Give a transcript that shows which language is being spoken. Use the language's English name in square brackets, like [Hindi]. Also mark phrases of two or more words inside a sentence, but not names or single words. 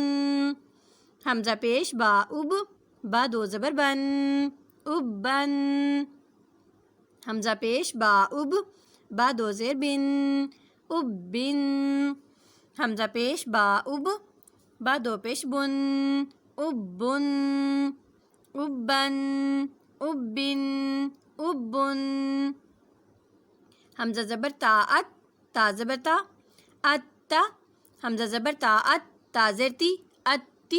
[Urdu] ہمزہ پیش با۔ اُب۔ با 2 زبر بن. اُبّن۔ ہمزہ پیش با۔ اُب. با 2 زیر بِن۔ اُبِّن. ہمزہ پیش با۔ اُب۔ با 2 پیش بُن. اُبُّن۔ اُبّن. اُبِّن۔ اُبُّن۔ ہمزہ زبر تا۔ اَت. تا زبر تا۔ اَتّا۔ ہمزہ زبر تا۔ اَت۔ تا زیر تی۔ اَتّی.